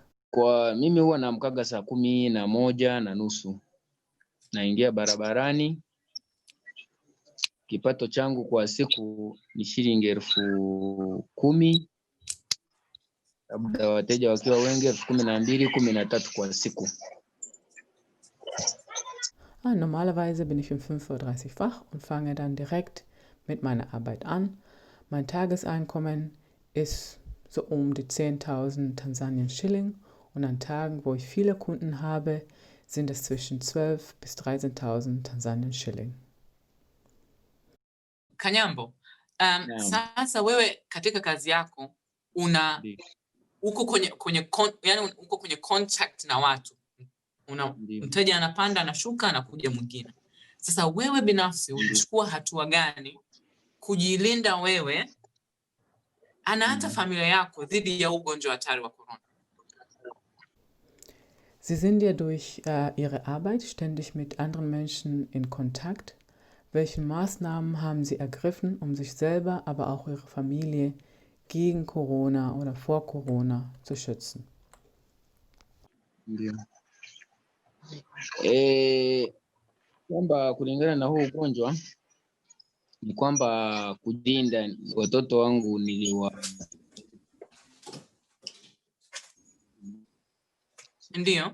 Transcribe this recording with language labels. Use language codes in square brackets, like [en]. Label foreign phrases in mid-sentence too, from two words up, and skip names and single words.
[sw] Kwa mimi huwa naamkaga saa 11:30. Naingia barabarani. Kipato changu kwa siku ni shilingi 10,000. Labda wateja wakiwa wengi 12,000, 13 kwa siku. [de] Normalerweise bin ich um 5:30 Uhr wach und fange dann direkt mit meiner Arbeit an. Mein Tageseinkommen ist so um die 10.000 Tanzanien Schilling und an Tagen, wo ich viele Kunden habe, sind es zwischen 12.000 bis 13.000 Tanzanien Schilling. [sw] Kanyambo, sasa wewe katika kazi yako uko kwenye contact na watu. Mteja anapanda anashuka anakuja mwingine. Sasa wewe binafsi unachukua hatua gani kujilinda wewe na hata familia yako dhidi ya ugonjwa hatari wa Corona? [de] Sie sind ja durch Ihre Arbeit ständig mit anderen Menschen in Kontakt. Welche Maßnahmen haben Sie ergriffen, um sich selber, aber auch Ihre Familie gegen Corona oder vor Corona zu schützen? [sw] Ndio. Kwamba kulingana na huu ugonjwa ni kwamba kulinda watoto wangu Ndio.